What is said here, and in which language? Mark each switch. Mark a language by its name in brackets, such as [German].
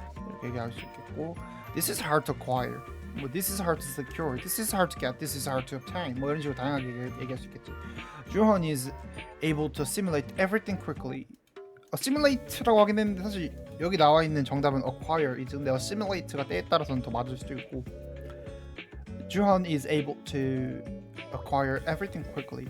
[Korean] 이렇게 얘기할 수 있겠고 [English] this is hard to acquire 뭐 this is hard to secure this is hard to get this is hard to obtain [Korean] 뭐 이런 식으로 다양하게 얘기할 수 있겠지. [English] Johan is able to assimilate everything quickly. [Korean] assimilate라고 하긴 했는데 사실 여기 나와 있는 정답은 acquire 이지 근데 assimilate가 때에 따라서는 더 맞을 수도 있고 [English] 주헌 is able to acquire everything quickly.